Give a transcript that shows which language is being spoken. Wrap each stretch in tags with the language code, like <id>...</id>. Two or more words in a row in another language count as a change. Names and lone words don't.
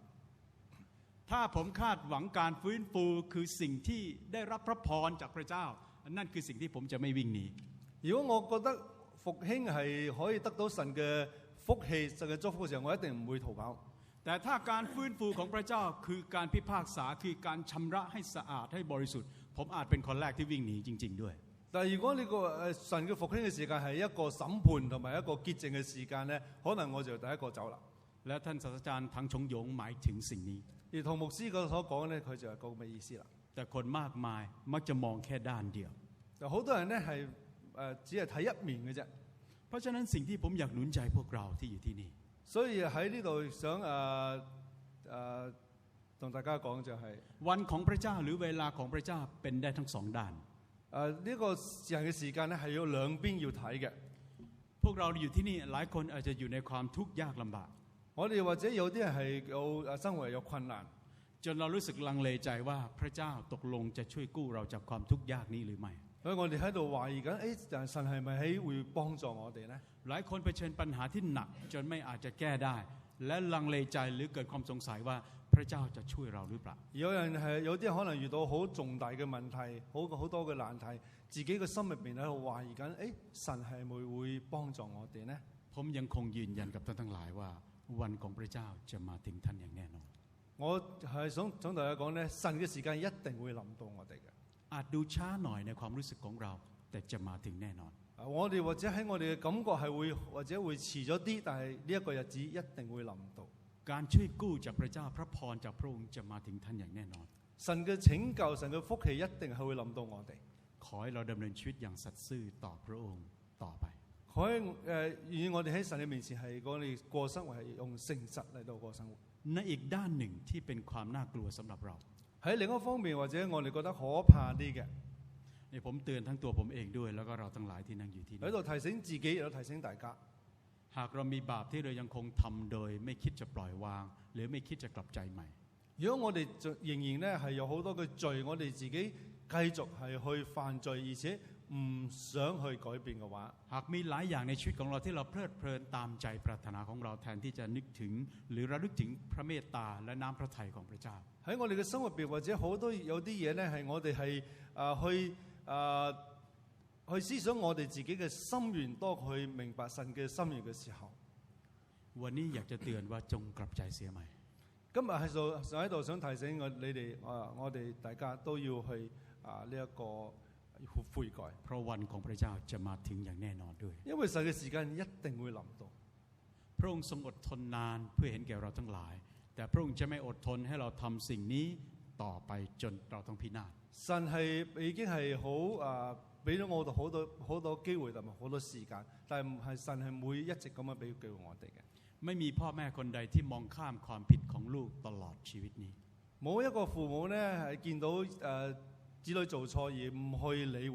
<th>ถ้าผมคาดหวังการฟื้นฟูคือสิ่งที่ได้รับพระพรจากพระเจ้านั่นคือสิ่งที่ผมจะไม่วิ่งหนี</th> <yue>如果我覺得復興係可以得到神嘅福氣、神嘅祝福嘅時候，我一定唔會逃跑。</yue> <th>แต่ถ้าการฟื้นฟูของพระเจ้าคือการพิพากษาคือการชำระให้สะอาดให้บริสุทธิ์ผมอาจเป็นคนแรกที่วิ่งหนีจริงๆด้วย</th> <yue>但係如果呢個神嘅復興嘅時間係一個審判同埋一個潔淨嘅時間咧，可能我就第一個走啦。</yue> <th>และท่านศาสตราจารย์ถังฉงหยงหมายถึงสิ่งนี้</th> <yue>而同牧師所講咧，佢就係咁嘅意思啦。</yue> <th>แต่คนมากมายมักจะมองแค่ด้านเดียว</th> <yue>就好多人咧係只係睇一面嘅啫。</yue> <th>เพราะฉะนั้นสิ่งที่ผมอยากหนุนใจพวกเราที่อยู่ที่นี่</th> <yue>所以喺呢度想同大家講就係、</yue> <th>วันของพระเจ้าหรือเวลาของพระเจ้าเป็นได้ทั้งสองด้าน</th> <yue>呢個人嘅時間咧係要兩邊要睇嘅。</yue> <th>พวกเราอยู่ที่นี่หลายคนอาจจะอยู่ในความทุกข์ยากลำบาก</th> <yue>我哋或者有啲人係有生活有困難，</yue> <th>จนเรารู้สึกลังเลใจว่าพระเจ้าตกลงจะช่วยกู้เราจากความทุกข์ยากนี้หรือไม่</th> <yue>所以我哋喺度懷疑緊，神係咪會幫助我哋呢？</yue> <th>หลายคนเผชิญปัญหาที่หนักจนไม่อาจจะแก้ได้ และลังเลใจหรือเกิดความสงสัยว่าพระเจ้าจะช่วยเราหรือเปล่า</th> <yue>有啲可能遇到好重大嘅問題，好多嘅難題，自己嘅心入邊喺度懷疑緊，神係咪會幫助我哋呢？</yue> <th>ผมยังคงยืนยันกับท่านทั้งหลายว่าวันของพระเจ้าจะมาถึงท่านอย่างแน่นอน</th> <yue>我係想同大家講呢，神嘅時間一定會臨到我哋嘅。</yue> <th>อาจดูช้าหน่อยในความรู้สึกของเราแต่จะมาถึงแน่นอน</th> <yue>我哋或者喺我哋嘅感覺係會或者會遲咗啲，但係呢一個日子一定會臨到。</yue> <th>การช่วยกู้จากพระเจ้าพระพรจากพระองค์จะมาถึงท่านอย่างแน่นอน</th> <yue>神嘅拯救、神嘅福氣一定係會臨到我哋。</yue> <th>ขอให้เราดำเนินชีวิตอย่างสัตย์ซื่อต่อพระองค์ต่อไป</th> <yue>可以願意我哋喺神嘅面前係我哋過生活係用誠實嚟到過生活。</yue> <th>ในอีกด้านหนึ่งที่เป็นความน่ากลัวสำหรับเรา</th> <yue>喺另一方面或者我哋覺得可怕啲嘅，</yue> <th>เนี่ยผมเตือนทั้งตัวผมเองด้วยแล้วก็เราทั้งหลายที่นั่งอยู่ที่นี่</th> <yue>喺度提醒自己，亦都提醒大家。</yue> <th>หากเรามีบาปที่เรายังคงทำโดยไม่คิดจะปล่อยวาง หรือไม่คิดจะกลับใจใหม่</th> <yue>如果我哋仍然咧係有好多嘅罪，我哋自己繼續係去犯罪，而且唔想去改變嘅話，</yue> <th>หากมีหลายอย่างในชีวิตของเราที่เราเพลิดเพลินตามใจปรารถนาของเราแทนที่จะนึกถึงหรือระลึกถึงพระเมตตาและน้ำพระทัยของพระเจ้า</th> <yue>喺我哋嘅生活入邊，或者好多有啲嘢咧係我哋係去思想我哋自己嘅心願多去明白神嘅心願嘅時候，</yue> <th>วันนี้อยากจะเตือนว่าจงกลับใจเสียใหม่</th> <yue>今日喺度想提醒我哋大家都要去呢一個悔改，</yue> <th>เพราะวันของพระเจ้าจะมาถึงอย่างแน่นอนด้วย</th> <yue>因為神嘅時間一定會臨到。</yue> <th>พระองค์ทรงอดทนนานเพื่อเห็นแก่เราทั้งหลาย แต่พระองค์จะไม่อดทนให้เราทำสิ่งนี้ต่อไปจนเราต้องพินาศ</th> <yue>神係已經係好俾咗我哋好多機會同埋好多時間，但係唔係神係唔會一直咁樣俾機會我哋嘅。</yue> <th>ไม่มีพ่อแม่คนใดที่มองข้ามความผิดของลูกตลอดชีวิตนี้</th> <yue>冇一個父母咧係見到子女做錯而唔去理會。</yue>